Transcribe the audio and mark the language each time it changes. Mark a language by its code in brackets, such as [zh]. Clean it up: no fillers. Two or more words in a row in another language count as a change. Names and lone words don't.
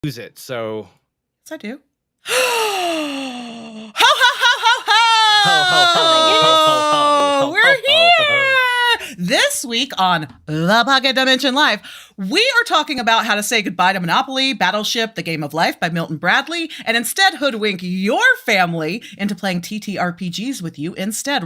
[en] use it, so... Yes, I do. Ho, ho, ho, ho, ho! Ho, ho, ho, ho, ho, ho, We're ho, ho, here! This week on The Pocket Dimension Live, we are talking about how to say goodbye to Monopoly, Battleship, The Game of Life by Milton Bradley, and instead hoodwink your family into playing TTRPGs with you instead.